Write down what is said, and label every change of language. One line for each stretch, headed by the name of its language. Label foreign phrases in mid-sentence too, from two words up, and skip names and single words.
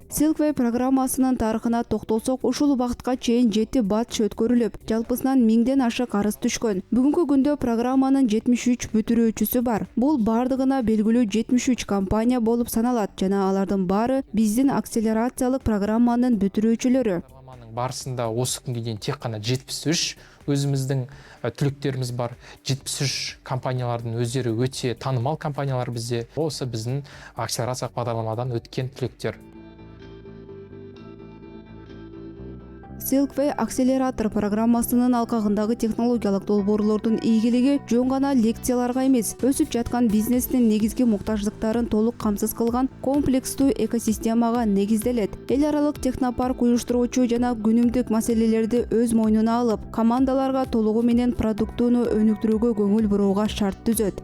Kyrgyz: Silkway программасынын тарыхына токтолсок, ушул убакытка чейин 7 батч өткөрүлүп, жалпысынан 1000ден ашык арыз түшкөн. Бүгүнкү күндө программанын 73 бүтүрүүчүсү бар. Бул бардыгына белгилүү 73 компания болуп саналат жана алардын баары биздин акселерациялык программанын бүтүрүүчүлөрү.
Kazakh: Барысында осы күнге дейін тек қана 73 өзіміздің түлектеріміз бар. 73 компаниялардың өздері өте танымал компаниялар бізде. Осы біздің акселерациялық бағдарламадан өткен түлектер.
Kyrgyz: Silkway акселератор программасынын алкагындагы технологиялык долбоорлордун ийгилиги жөн гана лекцияларга эмес, өсүп жаткан бизнестин негизги муктаждыктарын толук камсыз кылган комплекстүү экосистемага негизделет. Эл аралык технопарк уюштуруучу жана күнүмдүк маселелерди өз мойнуна алып, командаларга толугу менен продуктуну өнүктүрүүгө көңүл бурууга шарт түзөт.